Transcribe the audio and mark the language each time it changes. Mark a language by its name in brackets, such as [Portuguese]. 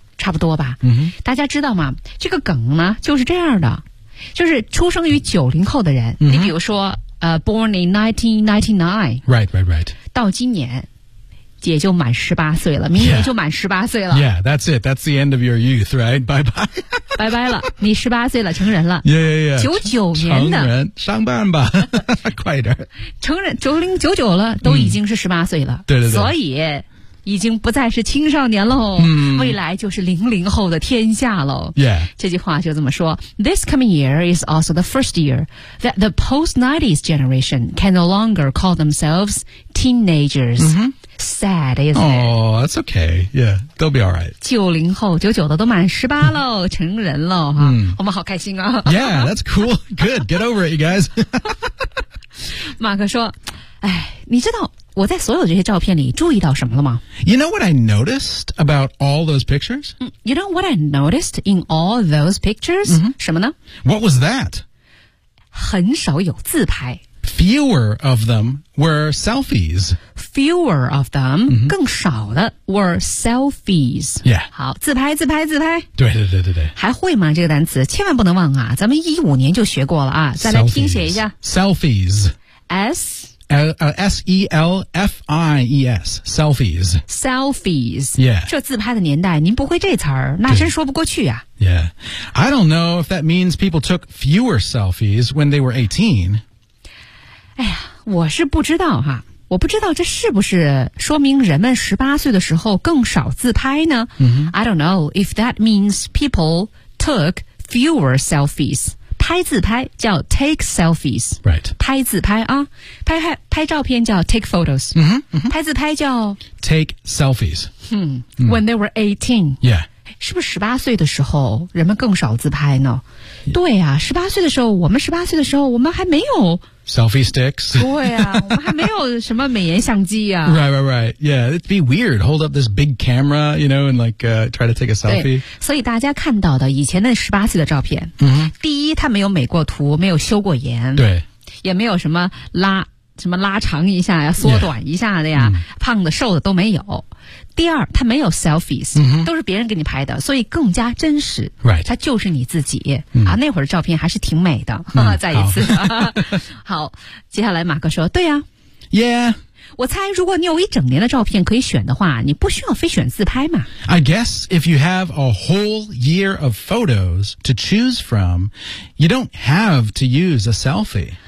[Chinese] 差不多吧、大家知道吗这个梗呢就是这样的就是出生于90后的人、你比如说 [English] born in 1999 right [Chinese] 到今年也就满18岁了明年就满18岁了 [English] yeah that's it that's the end of your youth right bye [Chinese] 拜拜了你18岁了成人了 [English] yeah [Chinese] 99年的成人上班吧快点成人9099了都已经是18岁了、对对对所以已经不再是青少年喽、未来就是00后的天下喽、这句话就这么说 [English] This coming year is also the first year that the post-90s generation can no longer call themselves teenagers、Sad, isn't it? Oh, that's okay. Yeah, they'll be all right. [Chinese] 90后99的都满18喽成人喽、我们好开心啊 [English] Yeah, that's cool. Good, get over it, you guys. [Chinese] 马克说哎，你知道我在所有这些照片里注意到什么了吗 [English] You know what I noticed about all those pictures? You know what I noticed in all those pictures?、 [Chinese] 什么呢 [English] What was that? [Chinese] 很少有自拍。 [English] Fewer of them were selfies. Fewer of them,、mm-hmm. [Chinese] 更少的 [English] were selfies. Yeah. [Chinese] 好，自拍，自拍，自拍。对对对对对。还会吗？这个单词千万不能忘啊！咱们一五年就学过了啊，再来拼写一下。 [English] Selfies. S. S-E-L-F-I-E-S Selfies Selfies Yeah [Chinese] 这自拍的年代您不会这词儿那真说不过去啊 [English] Yeah I don't know if that means people took fewer selfies when they were 18 [Chinese] 哎呀我是不知道哈我不知道这是不是说明人们18岁的时候更少自拍呢、 mm-hmm. [English] I don't know if that means people took fewer selfies [Chinese] 拍自拍叫 [English] take selfies、 right. [Chinese] 拍自拍啊拍照片叫 take photos、 mm-hmm, mm-hmm. 拍自拍叫 [English] take selfies、 mm-hmm. when they were 18、 yeah. [Chinese] 是不是18岁的时候人们更少自拍呢、yeah. 对啊18岁的时候我们18岁的时候我们还没有 [English] selfie sticks [Chinese] 对啊我们还没有什么美颜相机啊 [English] right right right yeah it'd be weird hold up this big camera you know and like、try to take a selfie [Chinese] 所以大家看到的以前那18岁的照片、 mm-hmm. 第一他没有美过图没有修过颜对也没有什么拉长一下呀缩短一下的呀、yeah. 胖的瘦的都没有第二他没有 selfies、 mm-hmm. 都是别人给你拍的所以更加真实、 [English] right. [Chinese] 他就是你自己、mm. 啊，那会儿照片还是挺美的、 mm. 再一次 好接下来马克说对呀、啊、 [English] Yeah [Chinese] 我猜如果你有一整年的照片可以选的话你不需要非选自拍嘛 [English] I guess if you have a whole year of photos to choose from you don't have to use a selfie